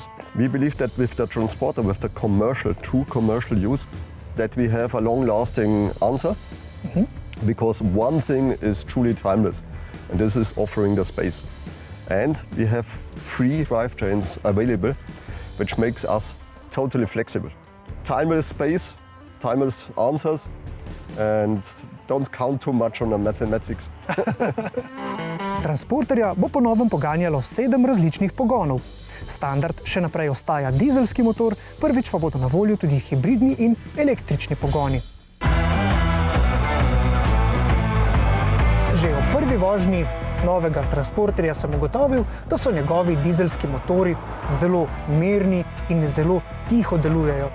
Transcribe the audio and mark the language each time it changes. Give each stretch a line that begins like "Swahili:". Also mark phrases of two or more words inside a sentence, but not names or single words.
English: We believe that with the Transporter, with the true commercial use, that we have a long-lasting answer, because one thing is truly timeless, and this is offering the space. And we have 3 drivetrains available, which makes us totally flexible. Timeless space, timeless answers, and don't count too much on the mathematics.
Slovenian: Transporterja bo po novem poganjalo 7 različnih pogonov. Standard še naprej ostaja dizelski motor, prvič pa bodo na voljo tudi hibridni in električni pogoni. Že v prvi vožnji novega transporterja sem ugotovil, da so njegovi dizelski motori zelo mirni in zelo tiho delujejo.